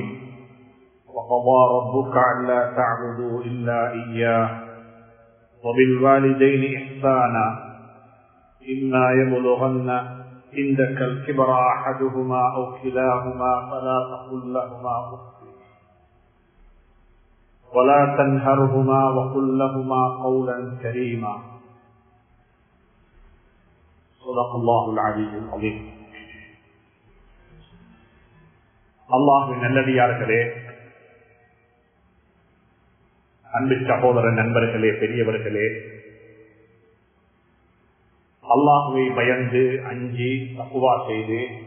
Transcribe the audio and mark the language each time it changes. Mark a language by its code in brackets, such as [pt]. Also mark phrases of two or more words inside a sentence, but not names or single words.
[ar] وقضى ربك ألا تعبدوا إلا إياه وبالوالدين إحسانا إما يبلغن عندك الكبر أحدهما أو كلاهما فلا تقل لهما أف ولا تنهرهما وقل لهما قولا كريما. صدق الله العلي العظيم. [ta] அல்லாஹ்வின் நல்லடியார்களே, அன்பு சகோதர நண்பர்களே, பெரியவர்களே, அல்லாஹ்வை பயந்து அஞ்சி தக்வா செய்து